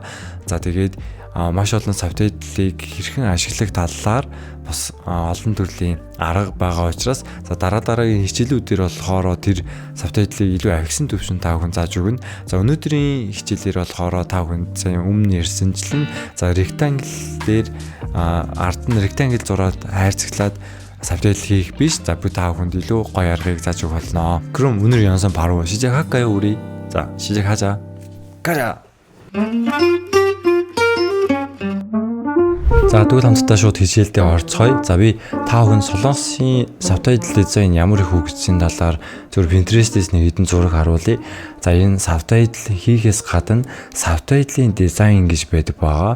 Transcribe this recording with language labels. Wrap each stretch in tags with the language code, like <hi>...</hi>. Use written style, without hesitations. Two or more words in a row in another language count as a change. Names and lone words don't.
<mn>За тэгээд маш олон сабтайтлыг хэрхэн ашиглах талаар бас олон төрлийн арга байгаа учраас за дараагийн хичээлүүдээр болохоор тэр сабтайтлыг илүү ахисан төвшөнд та бүхэн зааж өгнө. За өнөөдрийн хичээлээр болохоор та бүхэн сайн өмнө ярьсанчлан за rectangle дээр ард нь rectangle зураад хайрцаглаад сабтайтл хийх биш. За би та бүхэнд илүү гоё аргыг зааж өгөх болно.</mn> <ko>그럼 오늘 영상 바로 시작할까요 우리? 자 시작하자. 가자.</ko> <mn>За тэгвэл хамтдаа шууд хичээлдээ орцгоё. За би та бүхэн солонгосын сабтайтл дизайн ямар их хөгжсөн талаар зөв Pinterest-ээс нэг хэдэн зураг харуулъя. За энэ сабтайтл хийхээс гадна сабтайтлын дизайн гэж байдаг байгаа.</mn>